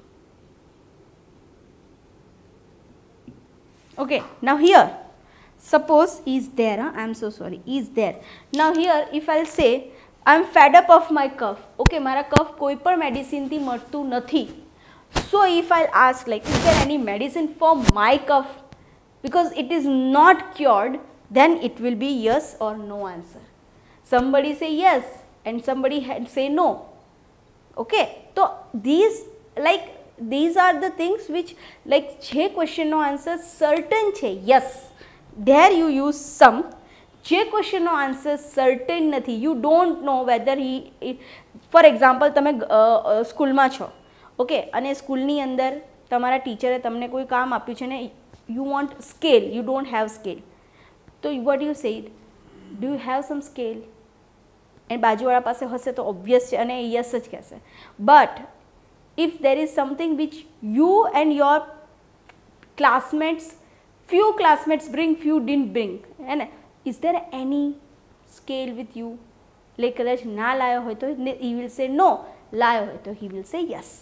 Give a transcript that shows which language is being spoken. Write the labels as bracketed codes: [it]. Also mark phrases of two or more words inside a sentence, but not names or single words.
[en] Okay, now here suppose is there, I'm so sorry, is there. Now here if I'll say I'm fed up of my cough, [gu] okay, મારા cough કોઈ પણ મેડિસિનથી મટતું નથી. [en] So if I'll ask like, is there any medicine for my cough, because it is not cured, then it will be yes or no answer. Somebody say yes and somebody say no. Okay, so these are the things which like [gu] જે ક્વેશ્ચનનો આન્સર સર્ટન છે [en] yes, there you use some. [gu] જે ક્વેશ્ચનનો આન્સર સર્ટન નથી, [en] you don't know whether he, for example [gu] તમે સ્કૂલમાં છો, ઓકે, અને સ્કૂલની અંદર તમારા ટીચરે તમને કોઈ કામ આપ્યું છે ને, [en] you want scale, you don't have scale, તો what you say, do you have some scale? [gu] અને બાજુવાળા પાસે હશે તો ઓબ્વિયસ છે અને યસ જ કહેશે. [en] બટ if there is something which you and your classmates, few classmates bring, few didn't bring, and is there any scale with you? Like [hi] कदाच ना लाया हो तो [en] he will say no, [hi] लाया हो तो [en] he will say yes.